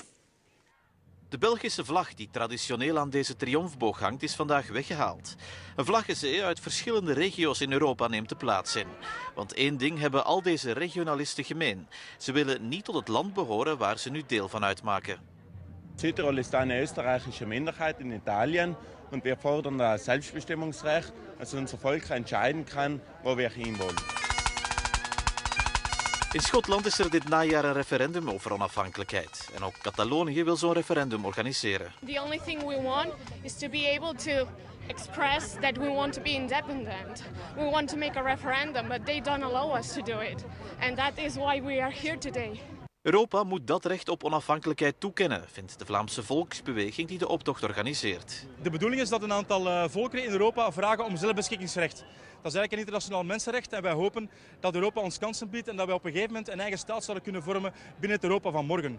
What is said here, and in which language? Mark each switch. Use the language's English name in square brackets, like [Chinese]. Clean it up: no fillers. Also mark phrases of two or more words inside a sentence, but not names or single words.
[Dutch] De Belgische vlag die traditioneel aan deze triomfboog hangt is vandaag weggehaald. Een vlaggenzee uit verschillende regio's in Europa neemt de plaats in. Want één ding hebben al deze regionalisten gemeen. Ze willen niet tot het land behoren waar ze nu deel van uitmaken. [German] Südtirol ist eine österreichische Minderheit in Italien und wir fordern das Selbstbestimmungsrecht, dass unser Volk entscheiden kann, wo wir hinwollen. [Dutch] In Schotland is er dit najaar een referendum over onafhankelijkheid. En ook Catalonië wil zo'n referendum organiseren. [English] The only thing we want is to be able to express that we want to be independent. We want to make a referendum, but they don't allow us to do it. And that is why we are here today. [Dutch] Europa moet dat recht op onafhankelijkheid toekennen, vindt de Vlaamse volksbeweging die de optocht organiseert. De bedoeling is dat een aantal volkeren in Europa vragen om zelfbeschikkingsrecht. Dat is eigenlijk een internationaal mensenrecht en wij hopen dat Europa ons kansen biedt en dat wij op een gegeven moment een eigen staat zouden kunnen vormen binnen het Europa van morgen.